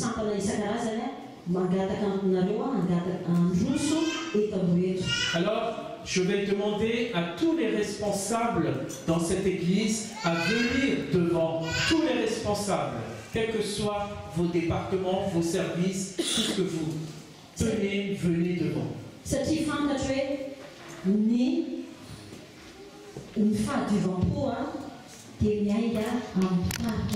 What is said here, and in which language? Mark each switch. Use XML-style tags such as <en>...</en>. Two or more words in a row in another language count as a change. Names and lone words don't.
<fr>Alors, je vais demander à tous les responsables dans cette église à venir devant, tous les responsables, quels que soient vos départements, vos services, tout ce que vous tenez, venez devant.</fr> <mg>Satria fantatra hoe ny fahadiovankoa dia miainga amin'ny</mg>